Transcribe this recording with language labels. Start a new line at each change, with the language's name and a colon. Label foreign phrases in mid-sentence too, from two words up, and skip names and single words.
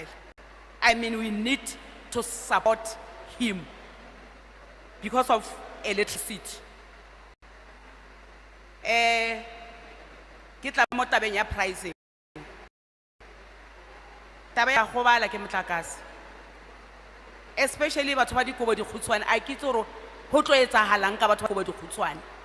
English: I mean, we need to support him because of electricity.
Tswana: Ke tla mo tabeng ya pricing, taba ya go bala ke motlakase, especially batho ba dikobo di khutshwane. A ke tsoro go tlo etsahalang ka batho ba dikobo di khutshwane.